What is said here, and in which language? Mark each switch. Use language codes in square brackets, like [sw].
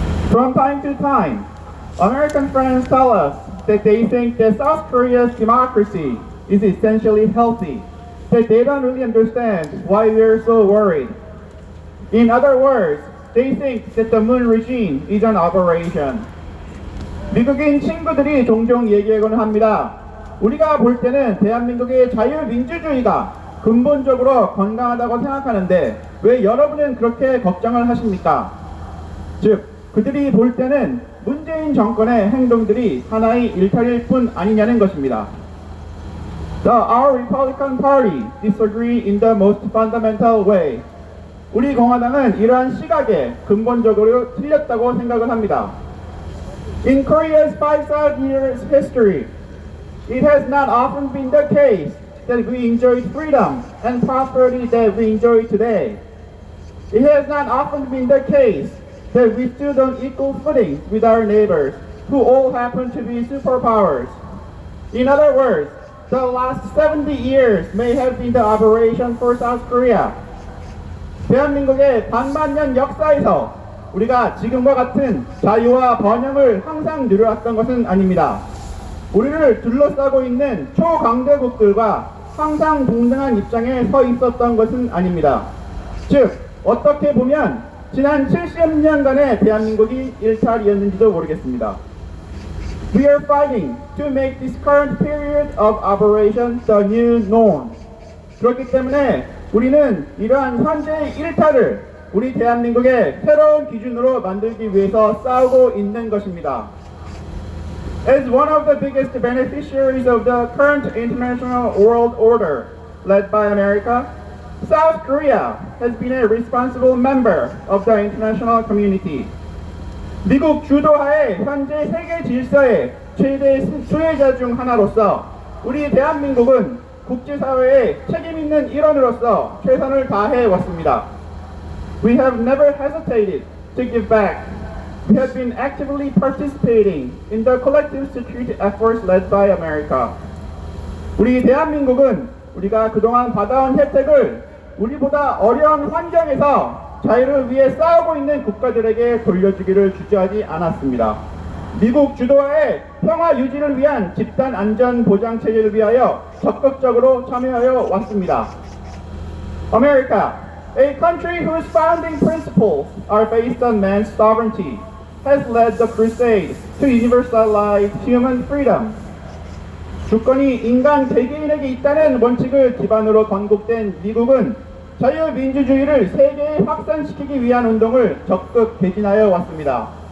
[en] From time to time, American friends tell us that they think that South Korea's democracy is essentially healthy, that they don't really understand why we're so worried. In other words, they think that the Moon regime is an aberration. [ko] 미국인 친구들이 종종 얘기하곤 합니다. 우리가 볼 때는 대한민국의 자유민주주의가 근본적으로 건강하다고 생각하는데 왜 여러분은 그렇게 걱정을 하십니까? 즉, 그들이 볼 때는 문재인 정권의 행동들이 하나의 일탈일 뿐 아니냐는 것입니다. [en] Our Republican Party disagree in the most fundamental way. [ko] 우리 공화당은 이러한 시각에 근본적으로 틀렸다고 생각을 합니다. [en] In Korea's 5,000 years history, it has not often been the case that we enjoy freedom and prosperity that we enjoy today. It has not often been the case that we stood on equal footing with our neighbors, who all happen to be superpowers. In other words, the last 70 years may have been the aberration for South Korea. [ko] 대한민국의 반만년 역사에서 우리가 지금과 같은 자유와 번영을 항상 누려왔던 것은 아닙니다. 우리를 둘러싸고 있는 초강대국들과 항상 동등한 입장에 서 있었던 것은 아닙니다. 즉, 어떻게 보면 지난 70년간의 대한민국이 일탈이었는지도 모르겠습니다. [en] We are fighting to make this current period of aberration the new norm. [ko] 그렇기 때문에 우리는 이러한 현재의 일탈을 우리 대한민국의 새로운 기준으로 만들기 위해서 싸우고 있는 것입니다. [en] As one of the biggest beneficiaries of the current international world order led by America, South Korea has been a responsible member of the international community. [ko] 미국 주도하에 현재 세계 질서의 최대 수혜자 중 하나로서 우리 대한민국은 국제사회의 책임 있는 일원으로서 최선을 다해 왔습니다. [en] We have never hesitated to give back. We have been actively participating in the collective security efforts led by America. [ko] 우리 대한민국은 우리가 그동안 받아온 혜택을 우리보다 어려운 환경에서 자유를 위해 싸우고 있는 국가들에게 돌려주기를 주저하지 않았습니다. 미국 주도하에 평화 유지를 위한 집단 안전 보장 체제를 위하여 적극적으로 참여하여 왔습니다. [en] America, a country whose founding principles are based on man's sovereignty, has led the crusade to universalize human freedom. [ko] 주권이 인간 개개인에게 있다는 원칙을 기반으로 건국된 미국은 자유민주주의를 세계에 확산시키기 위한 운동을 적극 개진하여 왔습니다.